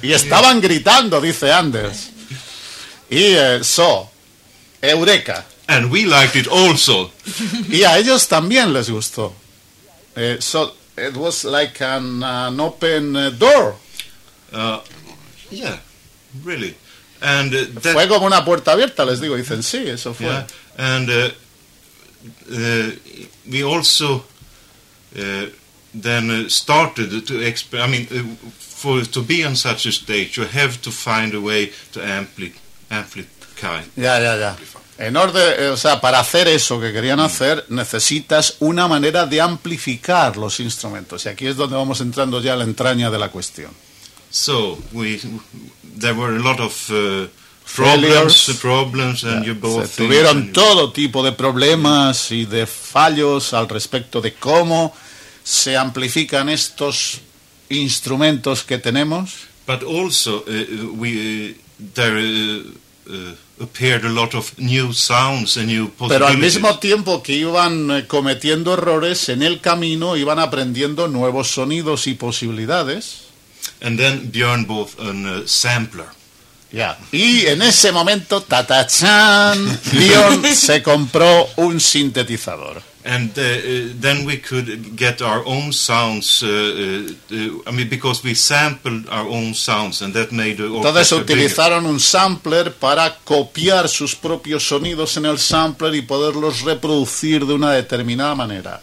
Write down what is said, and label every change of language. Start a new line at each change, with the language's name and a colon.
Spanish: Y estaban gritando, dice Anders. Y eureka.
English: And we liked it also.
Spanish: Y a ellos también les gustó.
English: So it was like an open door. Really. And
Spanish: fue como una puerta abierta, les digo, dicen sí, eso fue. Yeah.
English: And we also then started to for to be on such a stage, you have to find a way to amplify. Ya.
Spanish: En orden, o sea, para hacer eso que querían hacer, necesitas una manera de amplificar los instrumentos. Y aquí es donde vamos entrando ya a la entraña de la cuestión.
English: So there were a lot of problems, and you both.
Spanish: Se tuvieron todo tipo de problemas y de fallos al respecto de cómo se amplifican estos instrumentos que tenemos.
English: But also, there appeared a lot of new sounds and new possibilities.
Spanish: Pero al mismo tiempo que iban cometiendo errores en el camino, iban aprendiendo nuevos sonidos y posibilidades.
English: And then Björn bought a sampler.
Spanish: Yeah. Y en ese momento, ta-ta-chan, Leon se compró un sintetizador.
English: And then we could get our own sounds, because we sampled our own sounds, and that made the orchestra bigger.
Spanish: Utilizaron un sampler para copiar sus propios sonidos en el sampler y poderlos reproducir de una determinada manera.